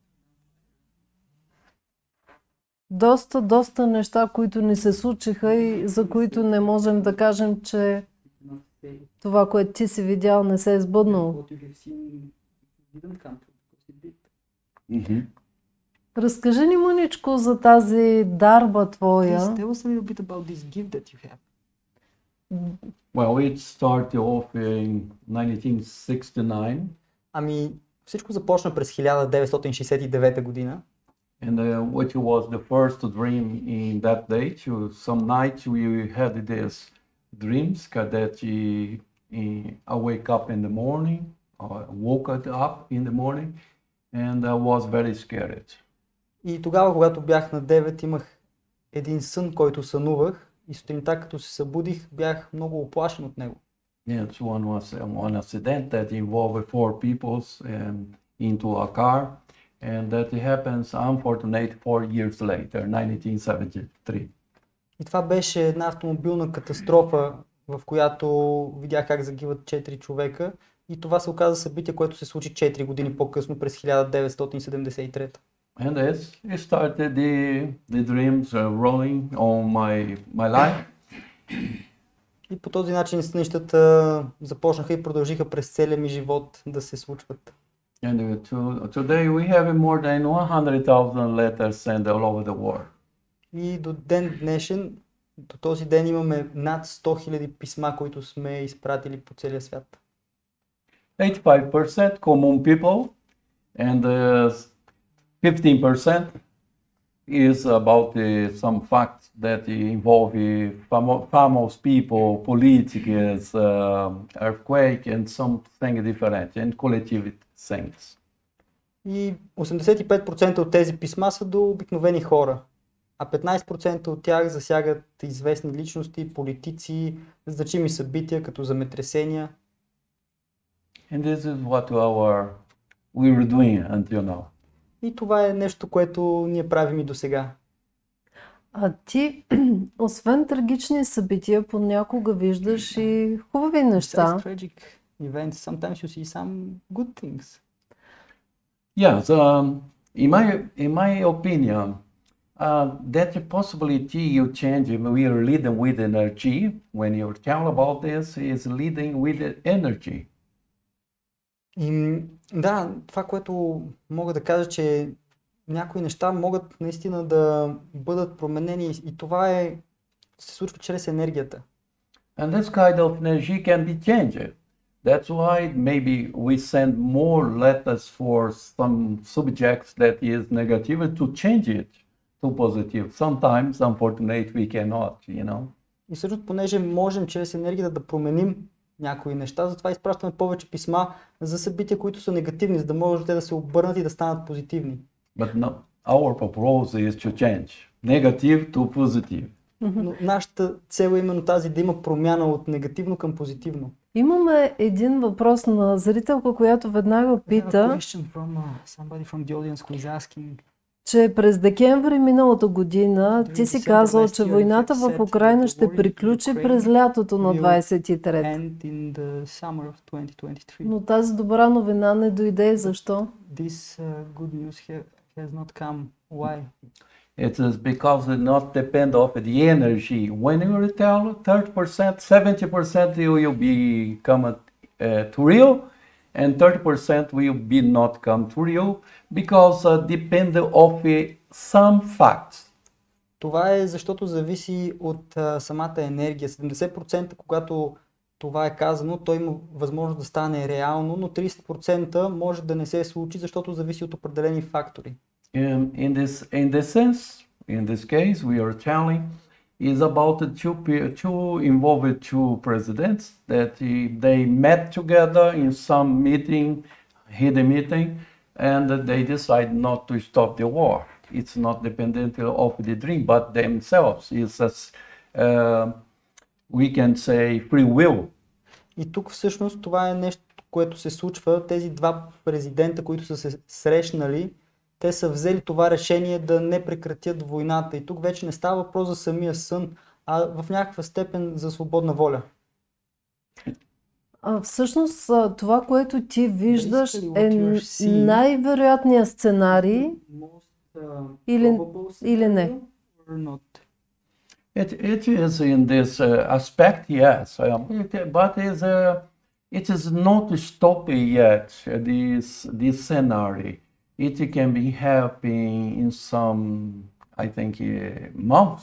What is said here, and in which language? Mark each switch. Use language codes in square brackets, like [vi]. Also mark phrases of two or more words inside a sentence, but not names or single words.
[bg] Доста неща, които ни се случиха и за които не можем да кажем, че това, което ти си видял, не се е сбъднало. Разкажи ни мъничко за тази дарба твоя. [en] Well, it started off in 1969. [bg] Ами, всичко започна през 1969 година. [en] And which was the first dream in that day. Some nights we had these dreams that I wake up in the morning, woke up in the morning, and I was very scared. [bg] И тогава, когато бях на 9, имах един сън, който сънувах, и сутринта, като се събудих, бях много уплашен от него. [en] Yes, one was one accident that involved 4 people into a car, and that happens unfortunately 4 years later, 1973. [bg] И това беше една автомобилна катастрофа, в която видях как загиват 4 човека, и това се оказа събитие, което се случи 4 години по-късно, през 1973. [en] And it started the dreams rolling on my life. [bg] И по този начин нещата започнаха и продължиха през целия ми живот да се случват. [en] And today we have more than 100,000 letters sent all over the world. [bg] И до ден днешен, до този ден имаме над 100 000 писма, които сме изпратили по целия свят. [en] 85% common people and 15% is about some facts that involve famous people, politics, earthquake and something different and collective things. [bg] И 85% от тези писма са до обикновени хора, а 15% от тях засягат известни личности, политици, значими събития, като земетресения. [en] And this is what we were doing until now. [bg] И това е нещо, което ние правим и досега. А ти, освен трагични събития, понякога виждаш и хубави неща. [en] Besides tragic events, sometimes you see some good things. Yeah, in my opinion, that possibility you change, we are leading with energy. When you tell about this, is leading with energy. [bg] И да, това, което мога да кажа, че някои неща могат наистина да бъдат променени и това се случва чрез енергията. [en] And this kind of energy can be changed. That's why maybe we send more letters for some subjects that is negative to change it to positive. Sometimes, unfortunately, we cannot, you know. [bg] И всъщност, понеже можем чрез енергията да променим някои неща, затова изпращаме повече писма за събития, които са негативни, за да може те да се обърнат и да станат позитивни. [en] But no, our purpose is to change negative to positive. [bg] Но нашата цел е именно тази, да има промяна от негативно към позитивно. Имаме един въпрос на зрителка, която веднага пита, че през декември миналата година ти си казал, че войната в Украйна ще приключи през лятото на 23. Но тази добра новина не дойде. Защо? [en] It is because it not depend of the energy. When you tell 30%, 70% will be come to real, and 30% will be not come to real because depend of some facts. [bg] Това е защото зависи от самата енергия. 70% когато това е казано, то има възможност да стане реално, но 30% може да не се случи, защото зависи от определени фактори. [en] In this case, we are telling is about the two involved two presidents that they met together in some meeting, hidden meeting, and they decide not to stop the war. It's not dependent of the dream, but themselves. It's we can say free will. [bg] И тук всъщност това е нещо, което се случва. Тези два президента, които са се срещнали, те са взели това решение да не прекратят войната. И тук вече не става въпрос за самия сън, а в някаква степен за свободна воля. Всъщност това, което ти виждаш, е най-вероятният сценарий или не? [en] It is in this aspect, yes, but it is not stopped yet, this scenario. It can be happening in some, I think, months.